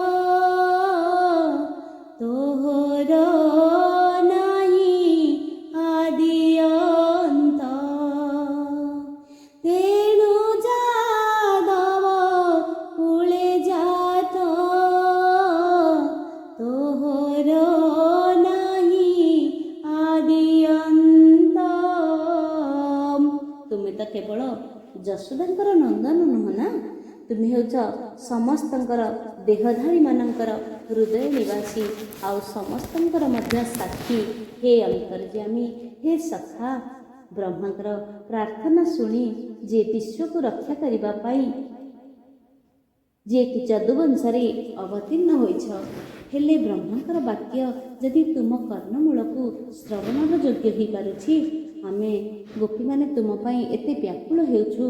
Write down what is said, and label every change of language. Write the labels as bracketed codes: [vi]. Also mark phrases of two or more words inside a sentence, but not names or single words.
[bn] তোহর নাহি আদিয়ন্ত তেণু যাদব কুলে যাত তোহর নাহি আদিয়ন্ত। [or] ତୁମେ ତ କେବଳ ଯଶୋଦାଙ୍କର ନନ୍ଦନ ନୁହଁ ନା, ତୁମେ ହେଉଛ ସମସ୍ତଙ୍କର ଦେହଧାରୀମାନଙ୍କର ହୃଦୟ ନିବାସୀ, ଆଉ ସମସ୍ତଙ୍କର ମଧ୍ୟ ସାକ୍ଷୀ। ହେ ଅନ୍ତର୍ଯାମୀ, ହେ ସଖା, ବ୍ରହ୍ମାଙ୍କର ପ୍ରାର୍ଥନା ଶୁଣି ଯେ ବିଶ୍ୱକୁ ରକ୍ଷା କରିବା ପାଇଁ ଯିଏକି ଯଦୁବଂଶରେ ଅବତୀର୍ଣ୍ଣ ହୋଇଛ, ହେଲେ ବ୍ରହ୍ମାଙ୍କର ବାକ୍ୟ ଯଦି ତୁମ କର୍ଣ୍ଣମୂଳକୁ ଶ୍ରବଣର ଯୋଗ୍ୟ ହୋଇପାରୁଛି, ଆମେ ଗୋପୀମାନେ ତୁମ ପାଇଁ ଏତେ ବ୍ୟାକୁଳ ହେଉଛୁ।